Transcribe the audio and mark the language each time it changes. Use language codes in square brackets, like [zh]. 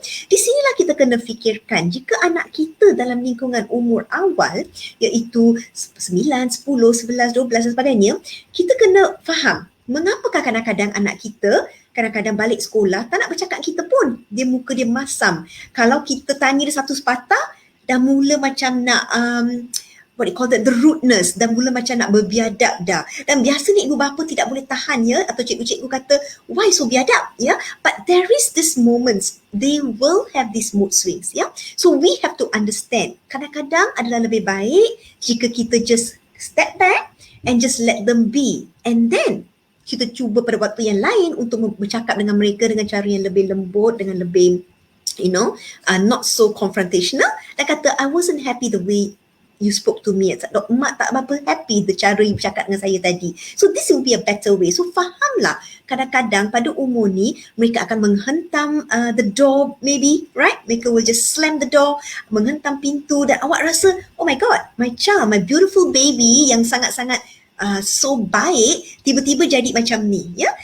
[ms] Di sinilah kita kena fikirkan, jika anak kita dalam lingkungan umur awal, iaitu 9, 10, 11, 12 dan sebagainya, kita kena faham mengapakah kadang-kadang anak kita kadang-kadang balik sekolah tak nak bercakap kita pun. Muka dia masam. Kalau kita tanya dia satu sepatah, dah mula macam nak [en] what they call that, the rudeness, [ms] dan mula macam nak berbiadab dah. Dan biasanya ibu bapa tidak boleh tahan, ya, atau cikgu-cikgu kata, why so biadab, ya. [en] But there is this moments, they will have these mood swings, ya. So we have to understand, [ms] kadang-kadang adalah lebih baik jika kita [en] just step back and just let them be. [ms] And then kita cuba pada waktu yang lain untuk bercakap dengan mereka dengan cara yang lebih lembut, dengan lebih, [en] not so confrontational. [ms] Dan kata, [en] I wasn't happy the way you spoke to me. [ms] Mak tak berapa happy the cara you bercakap dengan saya tadi. [en] So this will be a better way. [ms] So fahamlah, kadang-kadang pada umur ni mereka akan menghentam the door maybe, right? Mereka [en] will just slam the door, [ms] menghentam pintu, dan awak rasa, [en] oh my god, my child, my beautiful baby [ms] yang sangat-sangat so baik, tiba-tiba jadi macam ni, ya.